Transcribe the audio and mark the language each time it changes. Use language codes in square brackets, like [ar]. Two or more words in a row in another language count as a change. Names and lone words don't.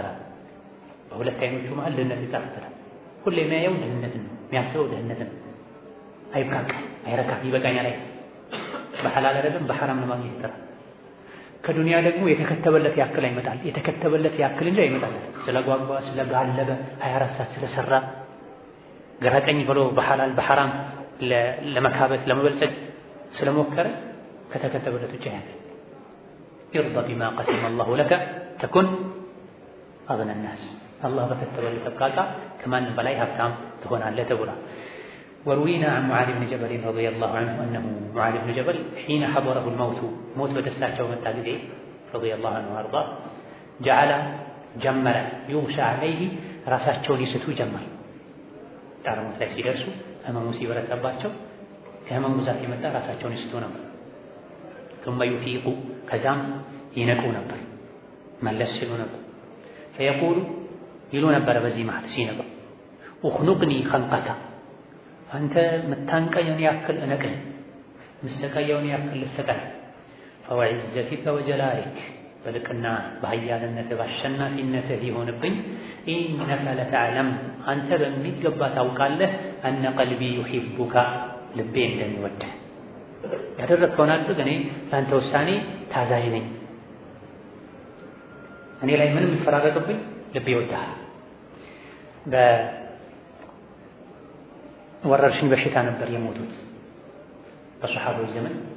[am] በሁለት አይኖቹ መሃል ድህነት ይጻፍበታል ሁሌ የሚያየው ድህነትን ነው የሚያስበው ድህነትን አይብቃቃ አይረካም ይበቃኛል ላይ በሐላል አይደለም በሐራም ለማግኘት ይጥራል ከዱንያ ደግሞ የተከተበለት ያክል አይመጣል የተከተበለት ያክል እንጂ አይመጣለት ስለጓጓ ስለጋለበ 24 ሰዓት ስለሰራ ገራቀኝ ብሎ በሐላል በሐራም ለመካበት ለመበልጸግ ስለሞከረ ከተከተበለት ውጭ ያለ [ar] ይርضى بما قسم الله لك تكن أغنى الناس الله [am] በከተበለት ተብቃቃ ከማንም በላይ ሀብታም ትሆናለህ ተብሏል [ar] وروينا عن معاذ بن جبل رضي الله عنه أنه معاذ بن جبل حين حضره الموت موت [am] በደሳቸው መጣ ጊዜ [ar] رضي الله عنه وارضاه جعل جمر يغشى عليه [am] ራሳቸውን ይስቱ ጀመር ጣርሞት ላይ ሲደርሱ ህመሙ ሲበረታባቸው ከህመሙ ብዛት የመጣ ራሳቸውን ይስቱ ነበር [ar] ثم يفيق [am] ከዛም ይነቁ ነበር መለስ ሲሉ ነበር فيقول ይሉ ነበር በዚህ መሃል ሲነቁ [ar] اخنقني خنقك [am] አንተ መታንቀየውን ያክል እነቀኝ መስተቀየውን ያክል ልሰቀኝ [ar] فوعزتك وجلالك [am] በልቅና በኃያልነትህ በአሸናፊነትህ ይሆንብኝ [ar] إنك لتعلم [am] አንተ በሚገባ ታውቃለህ [ar] أن قلبي يحبك [am] ልቤ እንደሚወድህ ያደረግከውን አድርግ እኔ ለአንተ ውሳኔ ታዛዥ ነኝ እኔ ላይ ምንም ይፈራረቅብኝ ልቤ ይወድሃል በወረርሽኝ በሽታ ነበር የሞቱት በሰሐቦች ዘመን